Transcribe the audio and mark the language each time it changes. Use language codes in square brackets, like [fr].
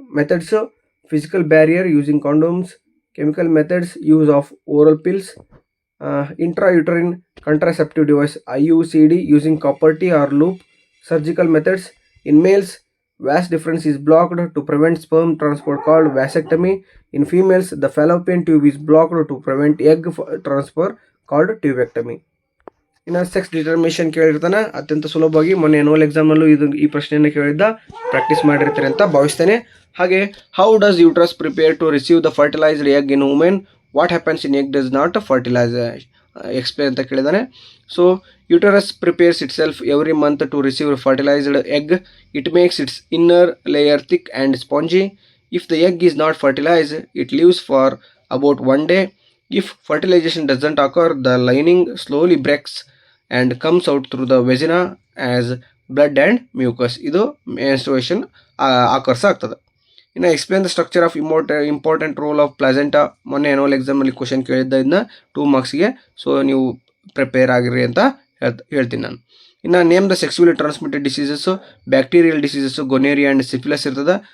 [en] Methods: physical barrier using condoms, chemical methods, use of oral pills, intrauterine contraceptive device IUCD using copper T or loop, surgical methods. In males, vas difference is blocked to prevent sperm transport called vasectomy. In females, the fallopian tube is blocked to prevent egg transfer called tubectomy. [kn] ಇನ್ನು sex determination ಕೇಳಿರ್ತಾನೆ, ಅತ್ಯಂತ ಸುಲಭವಾಗಿ ಮೊನ್ನೆ annual ಎಕ್ಸಾಮ್ನಲ್ಲೂ ಈ ಪ್ರಶ್ನೆಯನ್ನು ಕೇಳಿದ್ದ, practice ಮಾಡಿರ್ತೀರಿ ಅಂತ ಭಾವಿಸ್ತೇನೆ. [en] ಹಾಗೆ how does uterus prepare to receive the fertilized egg in women? What happens in egg does not fertilize? [kn] Explain ಅಂತ ಕೇಳಿದಾನೆ. [en] So uterus prepares itself every month to receive fertilized egg. It makes its inner layer thick and spongy. If the egg is not fertilized, it lives for about 1 day. If fertilization doesn't occur, the lining slowly breaks and comes out through the vagina as blood and mucus. ಇದು menstruation occurs ಆಗ್ತದೆ. ಇನ್ನು explain the structure of important role of placenta. [kn] ಮೊನ್ನೆ annual ಎಕ್ಸಾಮಲ್ಲಿ question ಕೇಳಿದ್ದ ಇದನ್ನ 2 ಮಾರ್ಕ್ಸ್ಗೆ. So ನೀವು prepare ಆಗಿರಿ ಅಂತ ಹೇಳ್ತೀನಿ ನಾನು. [en] ಇನ್ನು name the sexually transmitted diseases. Bacterial diseases gonorrhoea and syphilis [kn] ಇರ್ತದೆ.